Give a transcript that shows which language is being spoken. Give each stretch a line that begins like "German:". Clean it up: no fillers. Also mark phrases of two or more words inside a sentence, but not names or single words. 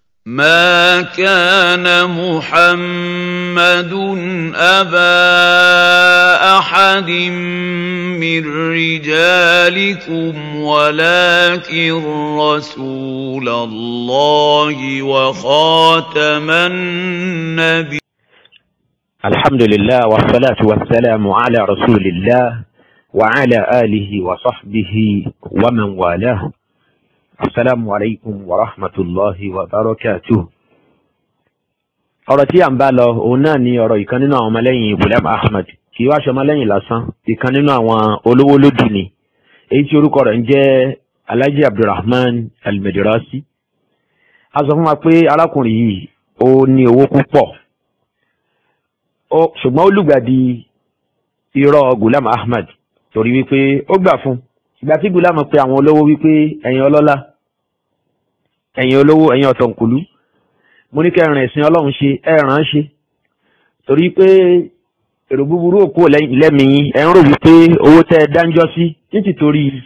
Arabic: ما كان محمد أبا أحد من رجالكم ولكن رسول الله وخاتم النبي. الحمد لله والصلاة والسلام على رسول الله وعلى آله وصحبه ومن والاه. السلام عليكم ورحمة الله وبركاته.
Yoruba: ọ̀rọ̀ tí à ń bá lọ òun náà ni ọ̀rọ̀ ìkan nínú àwọn ọmọlẹ́yìn Ghulam Ahmad, kì í wá ṣe ọmọlẹ́yìn lásán, ìkan nínú àwọn olówó lódì ni, èyí tí orúkọ rẹ̀ ń jẹ́ Alhaji Abdulrahman Al-Madrasi. A sọ fún wa pé arákùnrin yìí ó ní owó púpọ̀, ṣùgbọ́n ó lùgbàdì irọ́ Ghulam Ahmad torí wípé ó gbà fún ìgbà tí Ghulam pe àwọn olówó wípé ẹ̀yin ọlọ́lá, ẹ̀yin olówó, ẹ̀yin ọ̀tọ̀nkùlú, mo ní kẹrin ẹ̀sìn ọlọ́run ṣe ẹ̀ràn ṣe, torí pé èrò búburú òkú lẹ́mìí ẹ̀ ń rò wípé owó tẹ́ ẹ dáńjọ́ sí títí torí